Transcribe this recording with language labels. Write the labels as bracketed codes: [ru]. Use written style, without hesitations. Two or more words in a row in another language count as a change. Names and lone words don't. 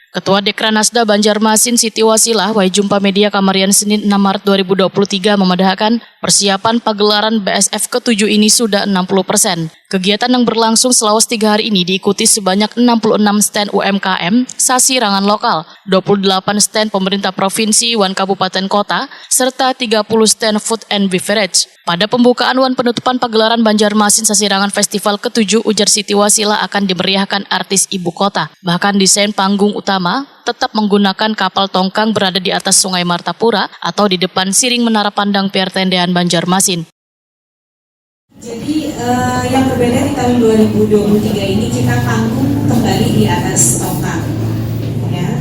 [id] Ketua Dekranasda Banjarmasin Siti Wasilah Jumpa Media Kamarian Senin 6 Maret 2023 memedahkan persiapan pagelaran BSF ke-7 ini sudah 60%. Kegiatan yang berlangsung selama 3 hari ini diikuti sebanyak 66 stand UMKM, sasirangan lokal, 28 stand pemerintah provinsi, wan kabupaten kota, serta 30 stand [en] food and beverage. [id] Pada pembukaan wan penutupan pagelaran Banjarmasin Sasirangan Festival ke-7, ujar Siti Wasilah akan dimeriahkan artis ibu kota. Bahkan desain panggung utama tetap menggunakan kapal tongkang berada di atas Sungai Martapura atau di depan Siring Menara Pandang Pire Tendian Banjarmasin. Jadi yang berbeda di tahun 2023 ini kita panggung kembali di atas tongkang, ya.